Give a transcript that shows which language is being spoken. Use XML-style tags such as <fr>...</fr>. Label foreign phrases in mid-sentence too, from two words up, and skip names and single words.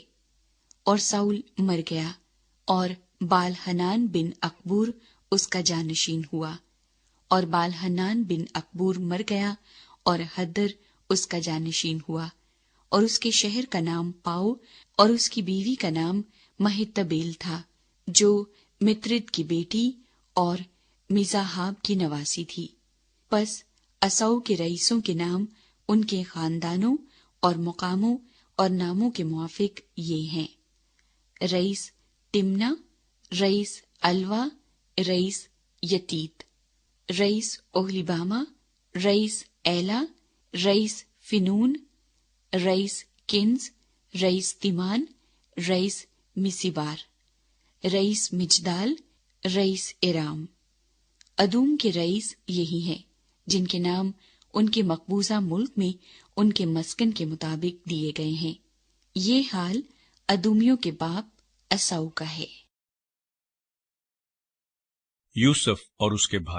<ur>اور ساؤل مر گیا اور بال حنان بن اکبور اس کا جانشین ہوا، اور بال حنان بن اکبور مر گیا اور حدر اس کا جانشین ہوا، اور اس کے شہر کا نام پاؤ اور اس کی بیوی کا نام مہتبیل تھا جو مترد کی بیٹی اور مزاحاب کی نواسی تھی۔ پس اساؤ کے رئیسوں کے نام ان کے خاندانوں اور مقاموں اور ناموں کے موافق یہ ہیں: رئیس تمنا، رئیس الوا، رئیس یتیت، رئیس اوہلیباما، رئیس ایلا، رئیس فنون، رئیس کنز، رئیس تیمان، رئیس مسیبار، رئیس مجدال، رئیس ارام۔ ادوم کے رئیس یہی ہیں جن کے نام ان کے مقبوضہ ملک میں ان کے مسکن کے مطابق دیے گئے ہیں۔ یہ حال ادومیوں کے باپ اساؤ کا ہے۔ یوسف اور اس کے بھائی۔</ur>